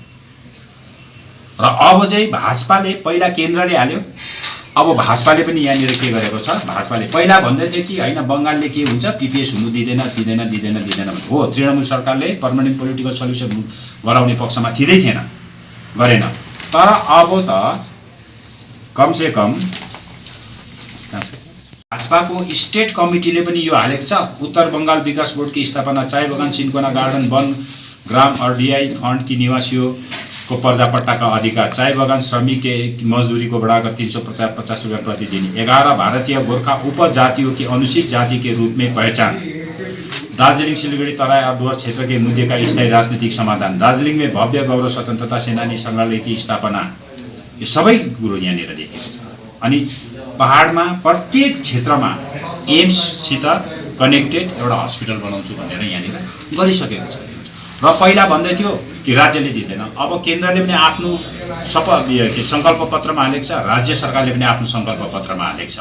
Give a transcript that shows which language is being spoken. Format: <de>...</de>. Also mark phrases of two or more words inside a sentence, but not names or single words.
<ne>र अब चाहिँ भाजपाले पहिला केन्द्रले हाल्यो, अब भाजपाले पनि यहाँनिर के गरेको छ, भाजपाले पहिला भन्दै थियो कि होइन बङ्गालले के हुन्छ पिपिएस हुनु दिँदैन हो, तृणमूल सरकारले</ne> <en>permanent political solution</en> <ne>गराउने पक्षमा थिँदै थिएन, गरेन। तर अब त कमसे कम भाजपाको स्टेट कमिटीले पनि यो हालेको छ,</ne> <hi>उत्तर बङ्गाल विकास बोर्डकी स्थापना चाय बगान सिन्कोना गार्डन वन ग्राम RDI फंड की निवासियों को पर्जापट्टा का अधिकार, चाय बगान श्रमिक के मजदूरी को बढ़ाकर 350 रुपये प्रतिदिन, 11 भारतीय गोरखा उपजातियों की अनुसूचित जाति के रूप में पहचान, दार्जिलिङ सिलगढी तराई और डुवर्स क्षेत्र के मुद्दे का स्थायी राजनीतिक समाधान, दार्जिलिङ में भव्य गौरव स्वतन्त्रता सेनानी संग्रहालय की स्थापना,</hi> <ne>यो सबै कुरो यहाँनिर लेखेको छ। अनि पहाडमा प्रत्येक क्षेत्रमा एम्ससित कनेक्टेड एउटा हस्पिटल बनाउँछु भनेर यहाँनिर गरिसकेको छ। र पहिला भन्दै थियो कि राज्यले दिँदैन, अब केन्द्रले पनि आफ्नो सङ्कल्प पत्रमा हालेको छ, राज्य सरकारले पनि आफ्नो सङ्कल्प पत्रमा हालेको छ।</ne>